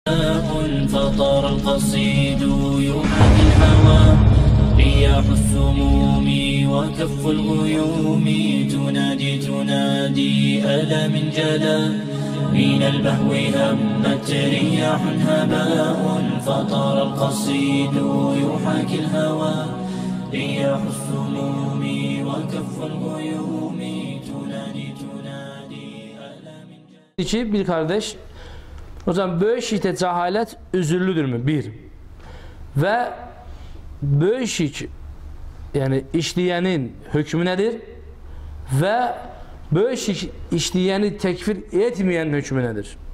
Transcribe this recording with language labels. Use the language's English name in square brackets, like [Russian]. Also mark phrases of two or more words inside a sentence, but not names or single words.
[Arabic] فطار القصيد يحاكي الهوى رياح السموم وكف الغيوم تنادي ألا من جلا من البهو همت رياح هباء فطار القصيد يحاكي الهوى رياح السموم وكف الغيوم تنادي ألا من جلا. [Turkish] Bir kardeş, hocam böyle şirkte cehalet üzürlüdür mü? Bir. Ve böyle şirk yani işleyenin hükmü nedir? Ve böyle şirk işleyeni tekfir etmeyenin hükmü nedir?